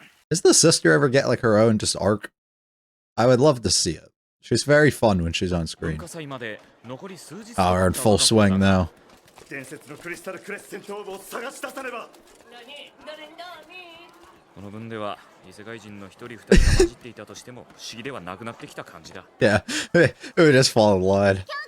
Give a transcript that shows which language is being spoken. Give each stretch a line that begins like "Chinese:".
English: Does the sister ever get like her own just arc? I would love to see it. She's very fun when she's on screen. Oh, we're in full swing now.
Japanese: 伝説のクリスタルクレッセントオーブを探し出さねば。この分では異世界人の一人二人が混じっていたとしても不思議ではなくなってきた感じだ。
English: Yeah, it would just fall in line.